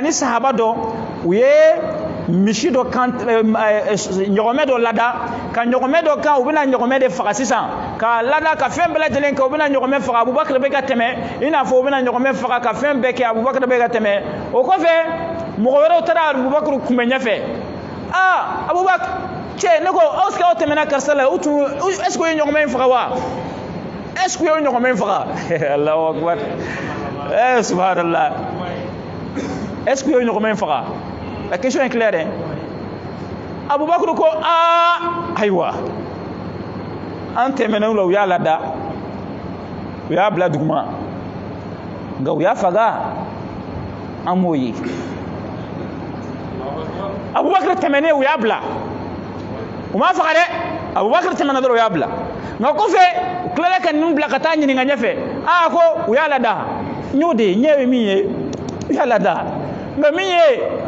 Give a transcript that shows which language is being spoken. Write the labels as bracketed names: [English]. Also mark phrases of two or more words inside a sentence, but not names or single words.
[Bambara] ani sahaba dɔ u ye misi dɔ kan ɲɔgɔmɛ dɔ lada ka ɲɔgɔmɛ dɔ kan u bɛna ɲɔgɔmɛ de faga sisan k'a lada ka fɛn bɛɛ lajɛlen kɛ u bɛna ɲɔgɔmɛ faga Abubakar bɛ ka tɛmɛ i n'a fɔ u bɛna ɲɔgɔmɛ faga ka fɛn bɛɛ kɛ Abubakar bɛ ka tɛmɛ o kɔfɛ mɔgɔ wɛrɛw taara Abubakar kunbɛn ɲɛfɛ Abubakar cɛ ne ko [French] est ce que [Bambara] aw tɛmɛna karisa la [French] est ce que [Bambara] u ye ɲɔgɔmɛ in faga wa [French] est ce que [Bambara] u ye ɲɔgɔmɛ in faga [Arabic] الله أكبر سبحان الله [French] est ce que [Bambara] u ye ɲɔgɔmɛ in faga [French] la question est claire [Bambara] Abubakar ko ayiwa an tɛmɛna la u y'a lada u y'a bila duguma nka u y'a faga an m'o ye Abubakar tɛmɛnen u y'a bila u m'a faga dɛ Abubakar tɛmɛna dɔrɔn u y'a bila nka kɔfɛ u tilala ka ninnu bila ka taa ɲininka ɲɛfɛ ko u y'a lada n y'o de ye ɲɛ ye min ye u y'a lada nka min ye